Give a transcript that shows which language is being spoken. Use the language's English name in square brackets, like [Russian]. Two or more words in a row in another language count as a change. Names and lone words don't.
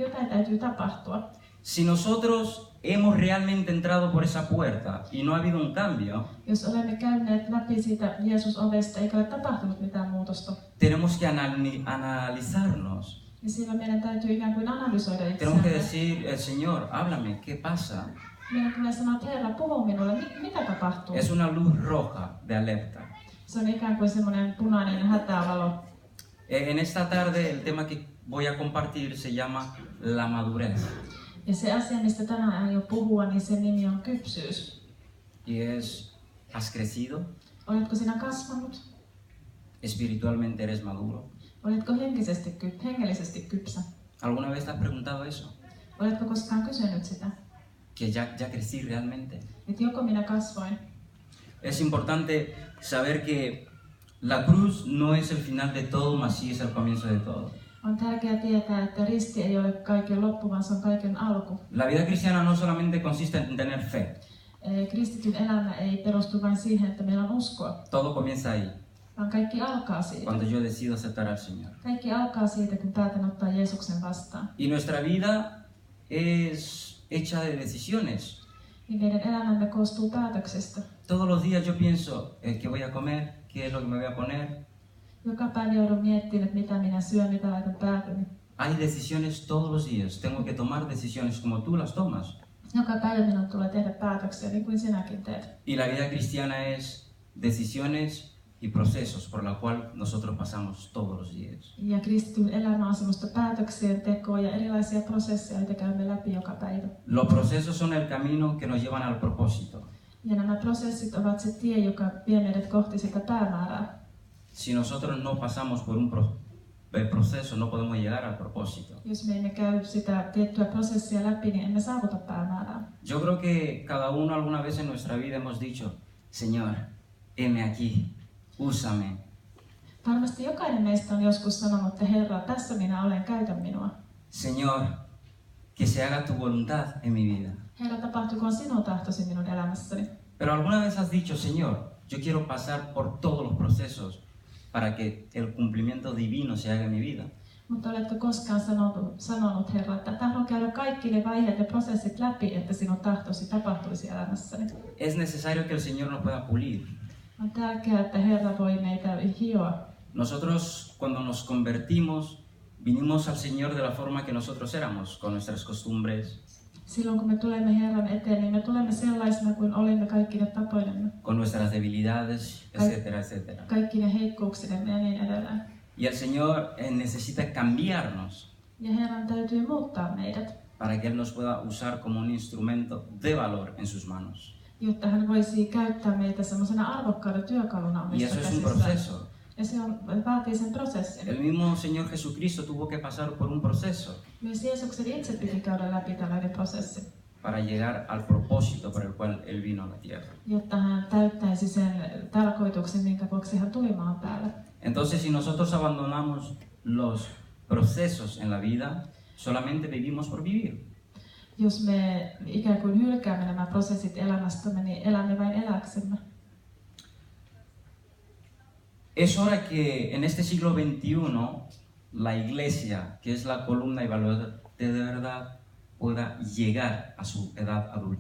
[Finnish] Jotain täytyy tapahtua. [Spanish] Si nosotros hemos realmente entrado por esa puerta y no ha habido un cambio, [Finnish] Jos olemme käyneet läpi siitä Jeesus-ovesta eikä ole tapahtunut mitään muutosta, [Spanish] tenemos que analizarnos. [Finnish] niin silloin meidän täytyy ikään kuin analysoida [Spanish] Tenemos que [Finnish] itseämme. [Spanish] decir, el Señor, háblame, ¿qué pasa? [Finnish] Meidän tulee sanoa, että Herra, puhu minulle, mitä tapahtuu? [Spanish] Es una luz roja de alerta. [Finnish] Se on ikään kuin semmoinen punainen hätävalo. [Spanish] En esta tarde el tema que voy a compartir se llama la madurez. [Finnish] Ja se asia, mistä tänään aion puhua, niin sen nimi on kypsyys. [Spanish] Y es, ¿has crecido? [Finnish] Oletko sinä kasvanut? [Spanish] ¿Espiritualmente eres maduro? [Finnish] Oletko hengellisesti kypsä? [Spanish] ¿Alguna vez te has preguntado eso? [Finnish] Oletko koskaan kysynyt sitä? [Spanish] ¿Que ya crecí realmente? [Finnish] Että joko minä kasvoin? [Spanish] Es importante saber que la cruz no es el final de todo, mas sí es el comienzo de todo. [Finnish] On tärkeää tietää, että risti ei ole kaiken loppu, vaan se on kaiken alku. [Spanish] La vida cristiana no solamente consiste en tener fe, [Finnish] Kristityn elämä ei perustu vain siihen, että meillä on uskoa, [Spanish] todo comienza ahí, [Finnish] vaan kaikki alkaa siitä. [Spanish] cuando yo decido aceptar al Señor. [Finnish] Kaikki alkaa siitä, kun päätän ottaa Jeesuksen vastaan. [Spanish] Y nuestra vida es hecha de decisiones. [Finnish] Niin meidän elämämme koostuu päätöksistä. [Spanish] Todos los días yo pienso qué voy a comer, qué es lo que me voy a poner. [Finnish] Joka päivä joudun miettimään, että mitä minä syön, mitä laitan päätyni. [Spanish] Hay decisiones todos los días. Tengo que tomar decisiones como tú las tomas. [Finnish] Joka päivä minun tulee tehdä päätöksiä, niin kuin sinäkin teet. [Spanish] Y la vida cristiana es decisiones y procesos por la cual nosotros pasamos todos los días. [Finnish] Ja kristityn elämä on semmoista päätöksien tekoa ja erilaisia prosesseja, joita käymme läpi joka päivä. [Spanish] Los procesos son el camino que nos llevan al propósito. [Finnish] Ja nämä prosessit ovat se tie, joka vie meidät kohti sitä päämäärää. [Spanish] Si nosotros no pasamos por un proceso, no podemos llegar al propósito. [Finnish] Jos me emme käy sitä tiettyä prosessia läpi, niin emme saavuta päämäärää. [Spanish] Yo creo que cada uno alguna vez en nuestra vida hemos dicho, Señor, heme aquí, úsame. [Finnish] Varmasti jokainen meistä on joskus sanonut, että Herra, tässä minä olen, käytä minua. [Spanish] Señor, que se haga tu voluntad en mi vida. [Finnish] Herra, tapahtukoon sinun tahtosi minun elämässäni. [Spanish] Pero alguna vez has dicho, Señor, yo quiero pasar por todos los procesos para que el cumplimiento divino se haga en mi vida. [Finnish] Mutta oletko koskaan sanonut, Herra, että tahdon käydä kaikki ne vaiheet ja prosessit läpi, että sinun tahtosi tapahtuisi elämässäni? [Spanish] Es necesario que el Señor nos pueda pulir. [Finnish] On tärkeää, että Herra voi meitä hioa. [Spanish] Nosotros cuando nos convertimos, vinimos al Señor de la forma que nosotros éramos, con nuestras costumbres, [Finnish] Silloin kun me tulemme Herran eteen, niin me tulemme sellaisena kuin olimme kaikkine tapoinemme, [Spanish] con nuestras debilidades, etcétera, etcétera. [Finnish] kaikkine heikkouksinemme ja niin edelleen. [Spanish] Y el Señor necesita cambiarnos [Finnish] Ja Herran täytyy muuttaa meidät, [Spanish] para que Él nos pueda usar como un instrumento de valor en sus manos. [Finnish] jotta hän voisi käyttää meitä semmoisena arvokkaana työkaluna [Spanish] Y [Finnish] omissa [Spanish] eso es un [Finnish] käsissään. [Spanish] proceso. [Finnish] Ja se vaatii sen prosessin. [Spanish] El mismo Señor Jesucristo tuvo que pasar por un proceso [Finnish] Myös Jeesuksen itse piti käydä läpi tällainen prosessi, [Spanish] para llegar al propósito por el cual Él vino a la tierra. [Finnish] jotta hän täyttäisi sen tarkoituksen, minkä vuoksi hän tuli maan päälle. [Spanish] Entonces, si nosotros abandonamos los procesos en la vida, solamente vivimos por vivir. [Finnish] Jos me ikään kuin hylkäämme nämä prosessit elämästämme, niin elämme vain eläksemme. [Spanish] Es hora que en este siglo XXI la iglesia, que es la columna y baluarte de verdad, pueda llegar a su edad adulta.